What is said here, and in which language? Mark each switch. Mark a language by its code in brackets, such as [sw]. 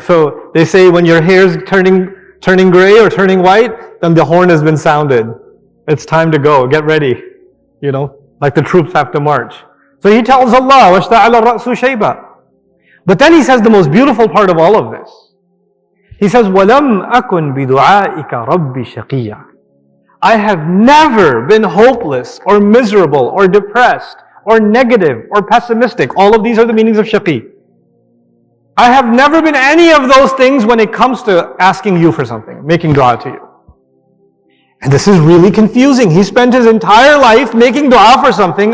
[en] So they say when your hair's turning gray or turning white, then the horn has been sounded. It's time to go. Get ready. Like the troops have to march. So he tells Allah, [ar] وَاشْتَعَلَ الرَّأْسُ شَيْبًا. [en] But then he says the most beautiful part of all of this. He says, [ar] وَلَمْ أَكُنْ بِدُعَائِكَ رَبِّ شَقِيًّا. [en] I have never been hopeless or miserable or depressed or negative or pessimistic. All of these are the meanings of shaqi. I have never been any of those things when it comes to asking you for something, making dua to you. And this is really confusing. He spent his entire life making dua for something.